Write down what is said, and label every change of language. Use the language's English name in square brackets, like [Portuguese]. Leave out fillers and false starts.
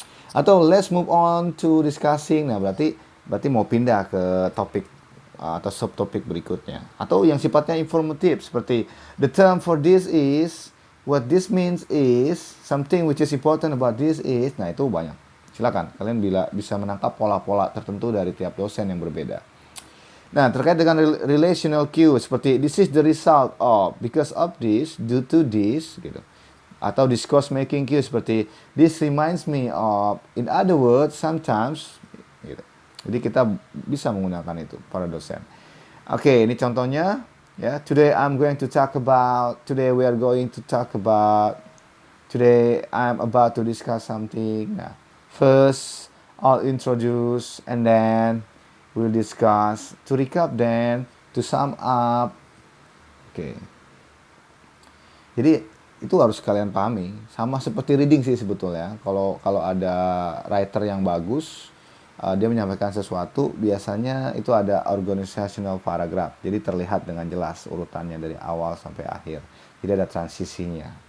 [English] Atau let's move on to discussing. [Indonesian] Nah, berarti mau pindah ke topik atau subtopik berikutnya. Atau yang sifatnya informatif seperti [English] the term for this is, what this means is, something which is important about this is. [Indonesian] Nah, itu banyak. Silakan kalian bisa menangkap pola-pola tertentu dari tiap dosen yang berbeda. Nah, terkait dengan [English] relational cue seperti this is the result of, because of this, due to this gitu. Atau discourse making cue seperti this reminds me of, in other words, sometimes gitu. [Indonesian] Jadi kita bisa menggunakan itu para dosen. Oke, ini contohnya ya. [English] Today I'm going to talk about, today we are going to talk about, today I'm about to discuss something. Nah, first I'll introduce and then we'll discuss, to recap then, to sum up. [Indonesian] Oke. Jadi itu harus kalian pahami. Sama seperti reading sih sebetulnya. Kalau ada writer yang bagus, dia menyampaikan sesuatu, biasanya itu ada organizational paragraph. Jadi terlihat dengan jelas urutannya dari awal sampai akhir. Jadi ada transisinya.